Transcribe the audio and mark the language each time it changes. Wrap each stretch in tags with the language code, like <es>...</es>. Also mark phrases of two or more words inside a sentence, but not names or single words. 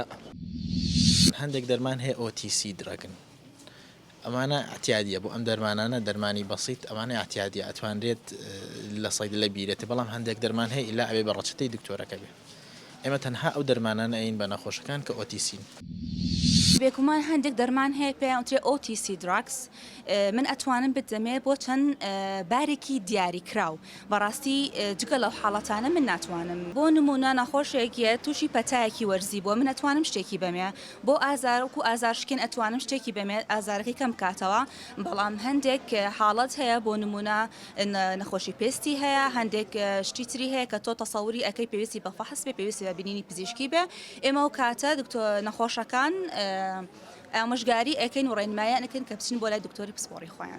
<ckb>هەندێک دەرمان هەیە</ckb> <en>OTC drugs</en> <ckb>ئەمانە ئەتیادیە بۆ ئەم دەرمانانە دەرمانی بەسیط ئەمانە ئەتیادیە ئەتوانرێت لە سەیدلە بیرێت بەڵام هەندێک دەرمان هەیە ئیلا ئەوێ بە ڕەچەتەی دکتۆرەکە بێ ئێمە تەنها ئەو دەرمانانە ئەین بە نەخۆشەکان کە OTC بێگومان هەندێک دەرمان هەیە پێیان وترێ</ckb> <en>OTC drugs</en> <ckb>من ئەتوانم بدەمێ بۆ چەند بارێکی دیاری کراو بەڕاستی جگە لەو حاڵەتانە من ناتوانم بۆ نمونە نەخۆشێکیە تووشی پەتایەکی وەرزی بۆ من ئەتوانم شتێکی بەمێ بۆ ئازارکو ئازارشکن ئەتوانم شتێکی بەمێ ئازارەکەی کەم کاتەوە بەڵام هەندێک حاڵەت هەیە بۆ نمونە نەخۆشی پێستی هەیە هەندێک شتی تری هەیە کە تۆ تەسەوری ئەەکەی پێویستی بە فەحس بێ پێویستی بە بینینی پزیشکی بێ ئێمە و کاتە نەخۆشەکان ئامۆژگاری ئەەکەین و ڕێنمایان ئەەکەن کە بچین بۆ لای دکتۆری پسپۆڕی خۆیان</ckb>